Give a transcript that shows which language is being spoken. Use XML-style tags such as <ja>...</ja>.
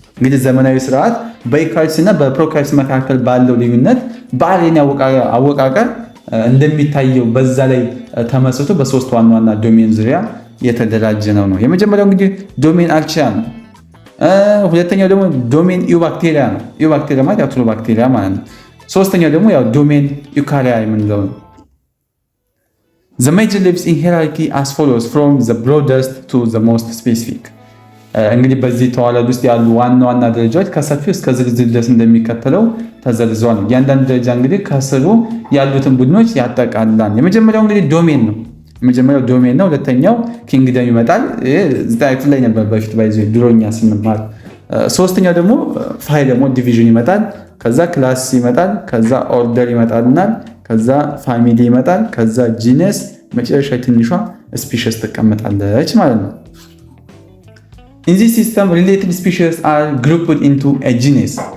<am>እንግዲህ ዘመናዊ ስርዓት በዩካሪዮትስ እና በፕሮካሪዮትስ መካከል ባለው ልዩነት በአርኤንኤ አወቃቀር እንደሚታየው በዛ ላይ ተመስርቶ በሶስት ዋና ዋና ዶሜን ዙሪያ የተደራጀ ነው። የመጀመሪያው እንግዲህ ዶሜን አርቺያ ነው። ሁለተኛው ደግሞ ዶሜን ዩባክቴሪያ ነው። ዩባክቴሪያ ማለት ያው ባክቴሪያ ማለት ነው። ሶስተኛው ደግሞ ያው ዶሜን ዩካሪያ የምንለው ነው።</am> <en>The major leaves in hierarchy as follows from the broadest to the most specific.</en> <am>እንግዲህ በዚህ ተዋረድ ውስጥ ያሉ ዋና ዋና ደረጃዎች ከሰፊው እስከ ዝርዝር ድረስ እንደሚከተለው ተዘርዝሯል። እያንዳንዱ ደረጃ እንግዲህ ከስሩ ያሉትን ቡድኖች ያጠቃልላል። የመጀመሪያው እንግዲህ ዶሜን ነው። ሁለተኛው ኪንግደም ይመጣል። ዝታይት ላይ ነበር በፊት ባይዞ ድሮኛ ስንማር። ሶስተኛው ደግሞ ፋይል ደግሞ ዲቪዥን ይመጣል። ከዛ ክላስ ይመጣል። ከዛ ኦርደር ይመጣልናል። ከዛ ፋሚሊ ይመጣል። ከዛ ጂነስ፣ መጨረሻ ትንሿ ስፒሺስ ትቀመጣለች ማለት ነው።</am> <en>In this system, related species are grouped into a genus.</en>